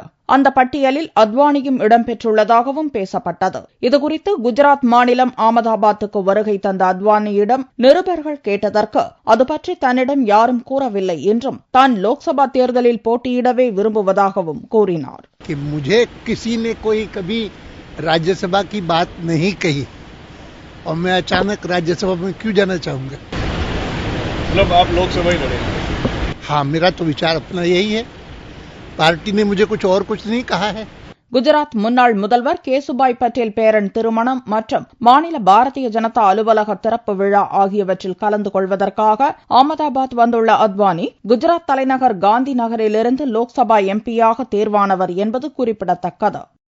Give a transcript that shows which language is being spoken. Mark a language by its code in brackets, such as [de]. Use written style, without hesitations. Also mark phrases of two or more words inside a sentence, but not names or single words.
[ta] அந்த பட்டியலில் அத்வானியும் இடம்பெற்றுள்ளதாகவும் பேசப்பட்டது. இதுகுறித்து குஜராத் மாநிலம் அகமதாபாத்துக்கு வருகை தந்த அத்வானியிடம் நிருபர்கள் கேட்டதற்கு அது பற்றி தன்னிடம் யாரும் கூறவில்லை என்றும், தான் லோக்சபா தேர்தலில் போட்டியிடவே விரும்புவதாகவும் கூறினார். [hi] राज्यसभा की बात नहीं कही और मैं अचानक राज्यसभा में क्यों जाना चाहूंगा? मतलब आप लोकसभा ही लड़ेंगे? हाँ, मेरा तो विचार अपना यही है। पार्टी ने मुझे कुछ और कुछ नहीं कहा है। [ta] குஜராத் முன்னாள் முதல்வர் கேசுபாய் பட்டேல் பேரன் திருமணம் மற்றும் மாநில பாரதிய ஜனதா அலுவலக திறப்பு விழா ஆகியவற்றில் கலந்து கொள்வதற்காக அகமதாபாத் வந்துள்ள அத்வானி குஜராத் தலைநகர் காந்தி நகரிலிருந்து லோக்சபா எம்பியாக தேர்வானவர் என்பது குறிப்பிடத்தக்கது.